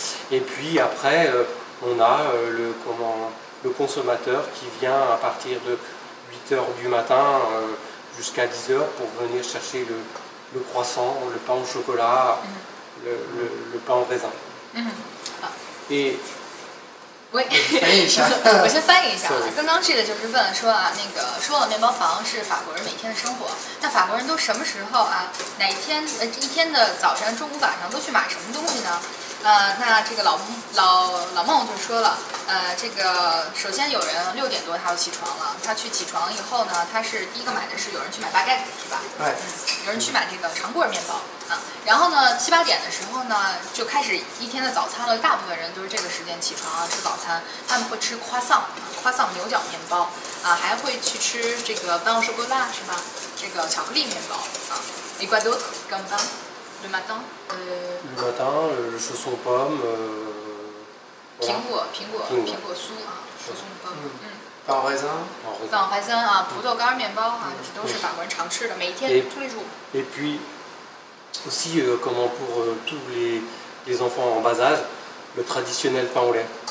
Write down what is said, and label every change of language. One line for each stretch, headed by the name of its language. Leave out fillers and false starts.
French: Et puis après, on a le consommateur qui vient à partir de 8h du matin jusqu'à 10h pour venir chercher le croissant, le pain au chocolat, le pain au raisin. Et
Chinese: 我先翻译一下啊，刚刚这个就是问说啊，那个说了面包房是法国人每天的生活，那法国人都什么时候啊？哪一天一天的早晨、中午、晚上都去买什么东西呢？那这个老孟就说了，这个首先有人6点多他就起床了，他去起床以后呢，他是第一个买的是有人去买baguette是吧？有人去买这个长棍面包啊，然后呢7、8点的时候呢就开始一天的早餐了，大部分人都是这个时间起床啊吃早餐，他们会吃croissant牛角面包啊，还会去吃这个pain au chocolat是吧？这个巧克力面包啊，
French: et quoi d'autre comme pain le matin？ Le matin, le chausson pomme.
Chinese: 苹果酥啊，chausson pomme。
French: pain au raisin。
Chinese: pain au raisin啊，葡萄干面包啊，这都是法国人常吃的，每天
French: tous les jours。 Et puis aussi, comment pour tous les enfants en bas âge, le traditionnel pain au lait.